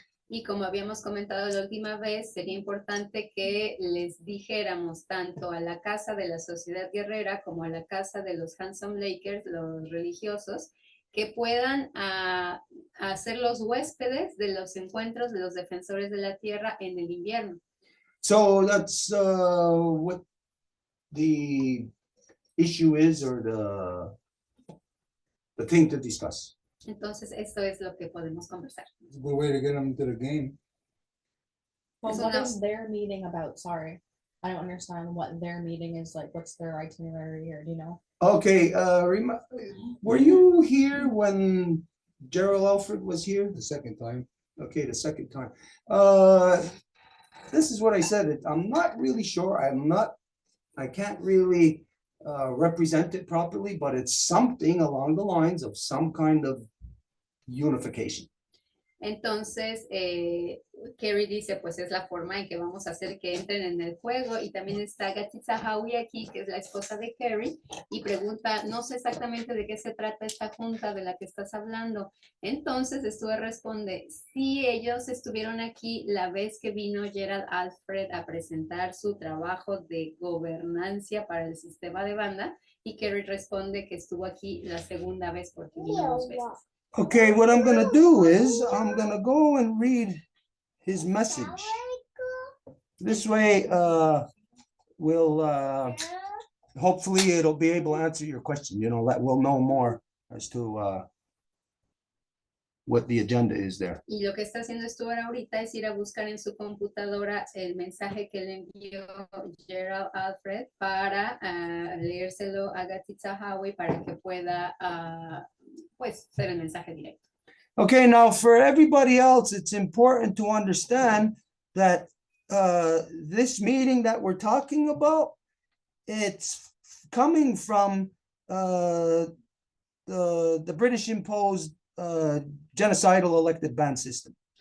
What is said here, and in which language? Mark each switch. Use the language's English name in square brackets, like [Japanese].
[Spanish] Y como habíamos comentado la última vez, sería importante que les dijéramos tanto a la Casa de la Sociedad Guerrera como a la Casa de los Handsome Lakers, los religiosos, que puedan hacer los huéspedes de los encuentros de los defensores de la tierra en el invierno. [English] So that's what the issue is, or the thing to discuss. [Spanish] Entonces, esto es lo que podemos conversar. [English] It's a good way to get them to the game. Well, [Spanish] Es [English] what [Spanish] una- [English] is their meeting about? Sorry, I don't understand what their meeting is like. What's their itinerary here? Do you know? Okay, were you here when Gerald Alfred was here? The second time. Okay, the second time. This is what I said. I'm not really sure. I can't really represent it properly, but it's something along the lines of some kind of unification. [Spanish] Entonces, Kerry dice, pues es la forma en que vamos a hacer que entren en el juego. Y también está Katsitsahawi aquí, que es la esposa de Kerry, y pregunta, no sé exactamente de qué se trata esta junta de la que estás hablando. Entonces, Stuart responde, sí, ellos estuvieron aquí la vez que vino Gerald Alfred a presentar su trabajo de gobernancia para el sistema de banda, y Kerry responde que estuvo aquí la segunda vez porque vino 2 veces. [English] Okay, what I'm gonna do is I'm gonna go and read his message. This way, we'll hopefully it'll be able to answer your question. You know, that we'll know more as to what the agenda is there. [Spanish] Y lo que está haciendo Stuart ahorita es ir a buscar en su computadora el mensaje que le envió Gerald Alfred para leérselo a Katsitsahawi para que pueda pues ser el mensaje directo. [English] Okay, now for everybody else, it's important to understand that this meeting that we're talking about, it's coming from the British imposed genocidal elected band system.